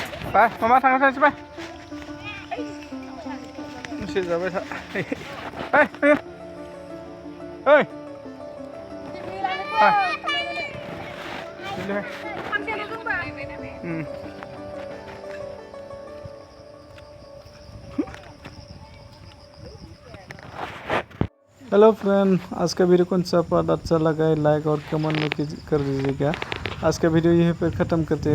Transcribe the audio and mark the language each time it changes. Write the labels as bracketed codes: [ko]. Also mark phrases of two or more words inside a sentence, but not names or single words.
[th] ไปมาทางนั้นใช่ไหมไม่ใช่จะไปทางเฮ้ยเฮ้ยเฮ้ยไปนี่เลย [en] hello friend, [hi] आज का वीडियो कौन सा पार्ट अच्छा लगा है लाइक और कमेंट में कर दीजिएगा। आज का वीडियो यहीं पे ख़त्म करते हैं।